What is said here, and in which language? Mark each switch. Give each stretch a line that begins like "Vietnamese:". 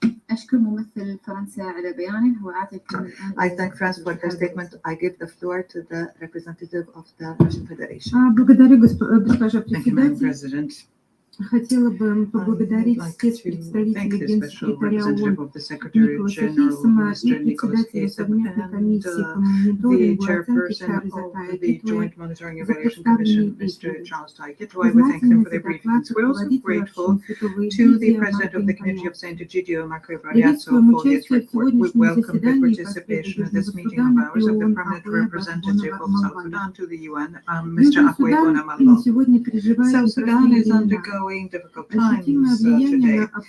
Arabic: أشكر ممثل فرنسا على بيانه وأعطي
English: I thank France for their statement. I give the floor to the representative of the Russian Federation.
Russian: Благодарю, госпожа
English: Thank you, Madam
Russian: председатель.
English: President.
Russian: Хотела бы поблагодарить спецпредставителя Генсекретаря ООН Николаса Хейсома и председателя совместной комиссии по мониторингу и оценке Чарльза Тая Гитвея за представленные
English: We thank them for their briefings. We're also grateful to the President of the Committee of St. Egidio, Marco Variazzo, for his report. We welcome the participation in this meeting of ours of the permanent representative of South Sudan to the UN, Mr. Akwe Bonamallo. South Sudan is undergoing difficult times today.